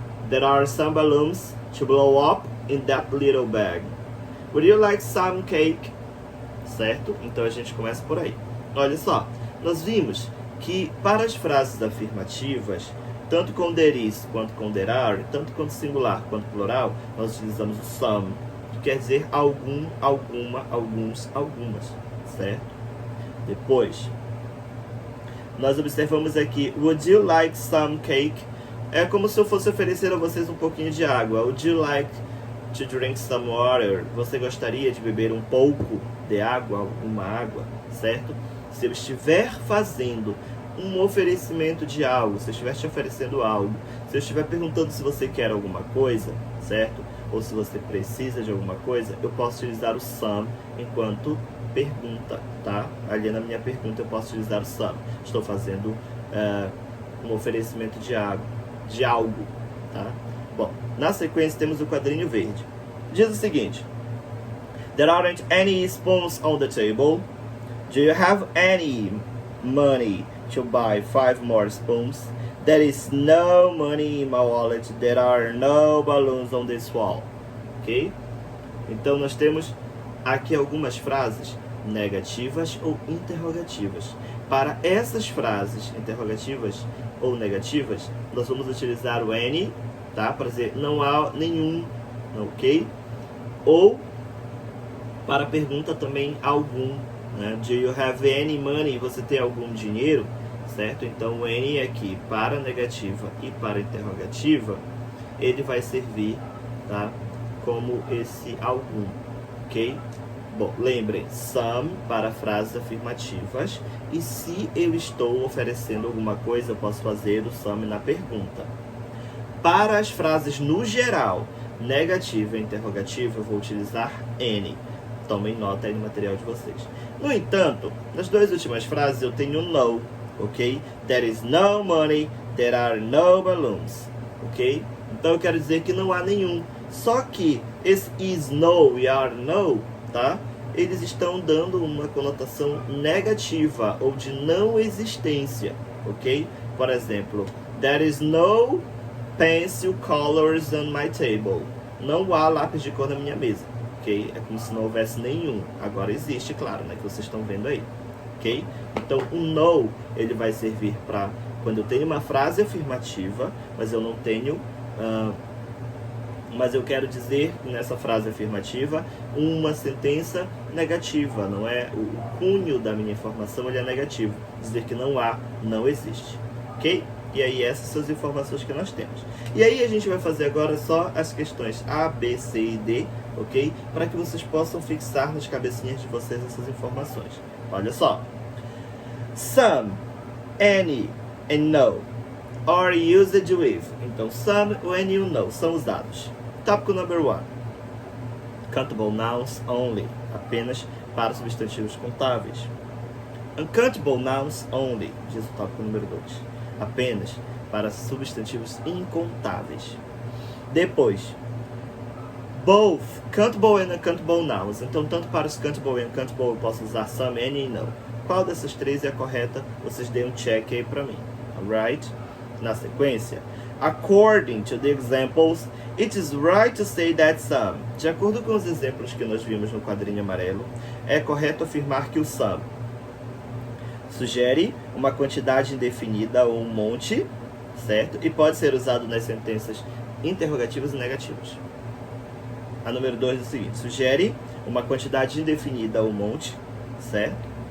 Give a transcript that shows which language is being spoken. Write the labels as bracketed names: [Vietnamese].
[English] There are some balloons to blow up in that little bag. Would you like some cake? [Portuguese] Certo? Então a gente começa por aí. Olha só, nós vimos que para as frases afirmativas, tanto com there is quanto com there are, tanto quanto singular quanto plural, nós utilizamos o some, que quer dizer algum, alguma, alguns, algumas. Certo? Depois, nós observamos aqui, [English] would you like some cake? [Portuguese] É como se eu fosse oferecer a vocês um pouquinho de água. [English] Would you like to drink some water? [Portuguese] Você gostaria de beber um pouco de água, alguma água, certo? Se eu estiver fazendo um oferecimento de algo, se eu estiver te oferecendo algo, se eu estiver perguntando se você quer alguma coisa, certo? Ou se você precisa de alguma coisa, eu posso utilizar o some enquanto pergunta, tá? Ali na minha pergunta eu posso utilizar o some. Estou fazendo um oferecimento de algo, tá? Bom, na sequência temos o quadrinho verde. Diz o seguinte: [English] There aren't any spoons on the table. Do you have any money to buy 5 more spoons. There is no money in my wallet. There are no balloons on this wall. Ok? [Portuguese] Então nós temos aqui algumas frases negativas ou interrogativas. Para essas frases interrogativas ou negativas, nós vamos utilizar o any, tá? Para dizer não há nenhum, ok? Ou para a pergunta também algum, né? [English] Do you have any money? [Portuguese] Você tem algum dinheiro? Certo? Então o any aqui para a negativa e para a interrogativa, ele vai servir, tá? Como esse algum, ok? Bom, lembrem, some para frases afirmativas, e se eu estou oferecendo alguma coisa, eu posso fazer o some na pergunta. Para as frases no geral, negativa e interrogativa, eu vou utilizar any. Tomem nota aí no material de vocês. No entanto, nas duas últimas frases eu tenho no, ok? [English] There is no money, there are no balloons, ok? [Portuguese] Então eu quero dizer que não há nenhum. Só que esse is no e are no, tá? Eles estão dando uma conotação negativa ou de não existência, ok? Por exemplo, [English] there is no pencil colors on my table. [Portuguese] Não há lápis de cor na minha mesa, ok? É como se não houvesse nenhum. Agora existe, claro, né? Que vocês estão vendo aí, ok? Então o no, ele vai servir para quando eu tenho uma frase afirmativa, mas eu não tenho... mas eu quero dizer nessa frase afirmativa uma sentença negativa, não é? O cunho da minha informação ele é negativo, dizer que não há, não existe, ok? E aí essas são as informações que nós temos. E aí a gente vai fazer agora só as questões A, B, C e D, ok? Para que vocês possam fixar nas cabecinhas de vocês essas informações. Olha só. [English] Some, any and no are used with. [Portuguese] Então some, any e no são usados. Tópico number 1. [English] Countable nouns only. [Portuguese] Apenas para substantivos contáveis. [English] Uncountable nouns only. [Portuguese] Diz o tópico número 2. Apenas para substantivos incontáveis. Depois, [English] both countable and uncountable nouns. [Portuguese] Então, tanto para os countable e uncountable eu posso usar some, any e no. Qual dessas três é a correta? Vocês deem um check aí para mim. [English] Alright? [Portuguese] Na sequência, [English] according to the examples, it is right to say that some. [Portuguese] De acordo com os exemplos que nós vimos no quadrinho amarelo, é correto afirmar que o some sugere uma quantidade indefinida ou um monte, certo? E pode ser usado nas sentenças interrogativas e negativas. A número 2 é o seguinte: sugere uma quantidade indefinida ou um monte, certo?